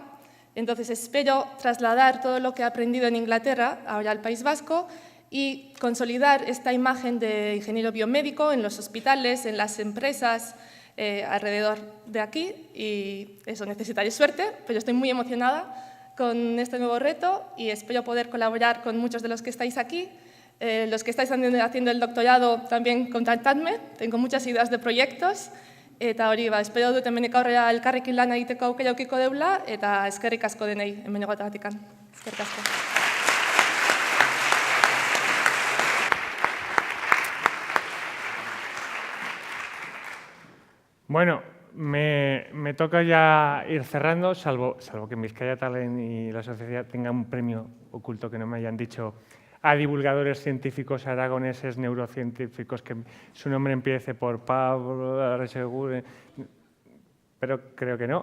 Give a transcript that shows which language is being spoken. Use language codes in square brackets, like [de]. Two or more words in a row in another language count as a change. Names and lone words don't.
[es] Entonces espero trasladar todo lo que he aprendido en Inglaterra ahora al País Vasco y consolidar esta imagen de ingeniero biomédico en los hospitales, en las empresas alrededor de aquí. Y eso, necesitaré suerte, pero estoy muy emocionada con este nuevo reto y espero poder colaborar con muchos de los que estáis aquí. Los que estáis haciendo el doctorado también contactadme, tengo muchas ideas de proyectos. [eu] Eta hori, espero dut hemenik aurrera elkarrekin lan egiteko aukera edukiko deula, eta eskerrik asko denei hemen egoteagatik. Eskerrik asko. [es] Bueno, me toca ya ir cerrando, salvo que en Vizcaya Talent y la sociedad tengan un premio oculto que no me hayan dicho, a divulgadores científicos aragoneses, neurocientíficos, que su nombre empiece por Pablo, pero creo que no.